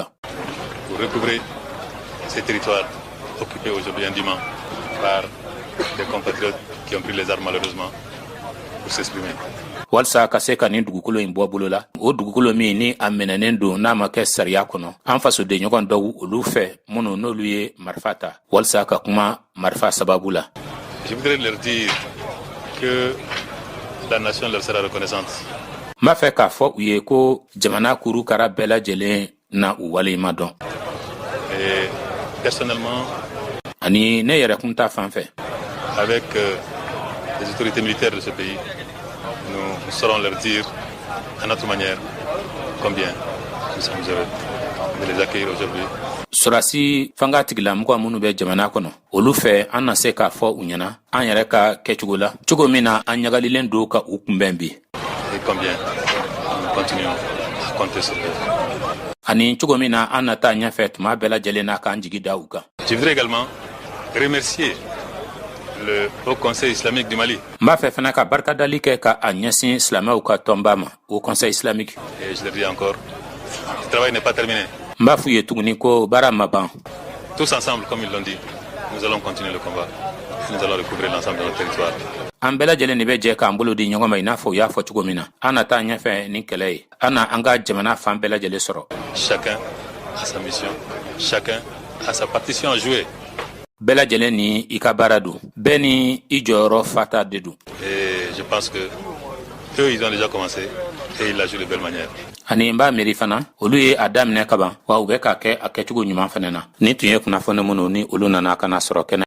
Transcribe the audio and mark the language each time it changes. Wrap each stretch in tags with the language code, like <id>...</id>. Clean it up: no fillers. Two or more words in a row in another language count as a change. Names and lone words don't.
<fr>Pour recouvrer ces territoires occupés aujourd'hui indûment par des compatriotes qui ont pris les armes malheureusement pour s'exprimer.</fr> <bm>Walsa ka se ka nin dugukolo in bɔ bolo la o dugukolo min ni a minɛnen don n'a ma kɛ sariya kɔnɔ an fasoden ɲɔgɔn dɔw olu fɛ minnu n'olu ye marifa ta walsa ka kuma marifa sababu la.</bm> <fr>Je voudrais leur dire que la nation leur sera reconnaissante.</fr> <bm>N b'a fɛ k'a fɔ u ye ko jamana kurukara bɛɛ lajɛlen na u waleɲuman dɔn.</bm> <fr>Et personnellement,</fr> <bm>ani ne yɛrɛkun ta fan fɛ.</bm> <fr>Avec les autorités militaires de ce pays, nous saurons leur dire à notre manière combien nous sommes heureux de les accueillir aujourd'hui.</fr> <bm>Surasi fanga tigilamɔgɔ minnu bɛ jamana kɔnɔ olu fɛ an na se k'a fɔ u ɲɛna an yɛrɛ ka kɛcogo la cogo min na an ɲagalilen don ka u kunbɛn bi.</bm> <fr>Et combien nous continuons à compter sur eux.</fr> <bm>Ani cogo min na an nata ɲɛfɛ tuma bɛɛ lajɛlen na k'an jigi da u kan.</bm> <fr>Je voudrais également remercier le Haut Conseil islamique du Mali.</fr> <bm>N b'a fɛ fana ka barikadali kɛ ka a ɲɛsin silamɛw ka tɔnba ma</bm> <fr>au Conseil islamique. Et je le dis encore, le travail n'est pas terminé.</fr> <bm>N b'a f'u ye tuguni ko baara ma ban.</bm> <fr>Tous ensemble, comme ils l'ont dit, nous allons continuer le combat. Nous allons recouvrir l'ensemble de notre territoire.</fr> <bm>An bɛɛ lajɛlen de bɛ jɛ k'an bolo di ɲɔgɔn ma i n'a fɔ u y'a fɔ cogo min na an na taa ɲɛfɛ ni kɛlɛ ye an na an ka jamana fan bɛɛ lajɛlen sɔrɔ.</bm> <fr>Chacun a sa mission, chacun a sa partition à jouer.</fr> <bm>Bɛɛ lajɛlen ni i ka baara don bɛɛ ni i jɔyɔrɔ fata de don.</bm> <fr>Et je pense que eux ils ont déjà commencé et ils la jouent de belle manière.</fr> <bm>Ani n b'a miiri fana olu ye a daminɛ kaban wa u bɛ k'a kɛ a kɛcogo ɲuman fana na ni tun ye kunnafoni minnu ni olu nana ka na sɔrɔ kɛnɛ</bm>